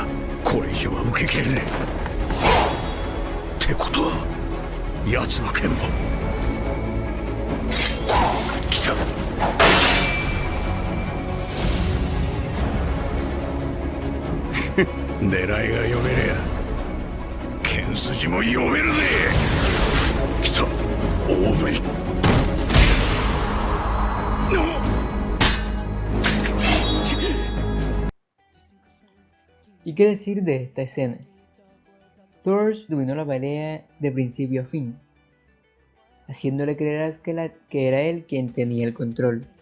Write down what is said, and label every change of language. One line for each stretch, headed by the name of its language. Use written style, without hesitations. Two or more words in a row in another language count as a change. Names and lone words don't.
Japanese: これ以上は受けきれねえ。ってことは奴の剣も来た。狙いが読めりゃ剣筋も読めるぜ。来た大振り。
Spanish: ¿Y qué decir de esta escena? Thors dominó la pelea de principio a fin. haciéndole creer a Askeladd que era él quien tenía el control.